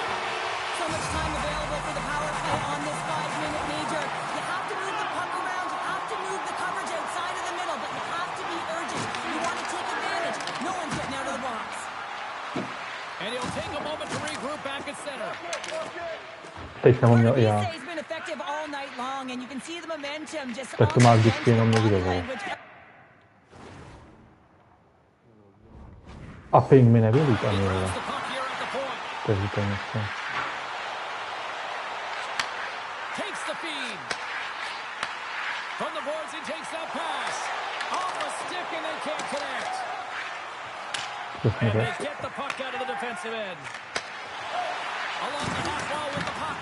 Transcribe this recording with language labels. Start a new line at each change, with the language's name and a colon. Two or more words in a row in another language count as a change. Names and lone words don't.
English: So much time available for the power play on this 5-minute major. You have to move the puck around. You have to move the coverage outside of the middle, but you have to be urgent. You want to take advantage. No one's getting out of the box. And he'll take a moment to regroup back at center.
Czech: Teď jsem ho měl i já.
English: He's been effective all night long, and you can see the momentum just
Czech: Tak to má vždycky jenom někdo, vole. A ping mi nevylít ani, vole. Takže to je něco.
English: Takes the feed. From the boards, he takes that pass. Off the stick, and they can't connect. And they get the puck out of the defensive end. Along the half wall with the puck.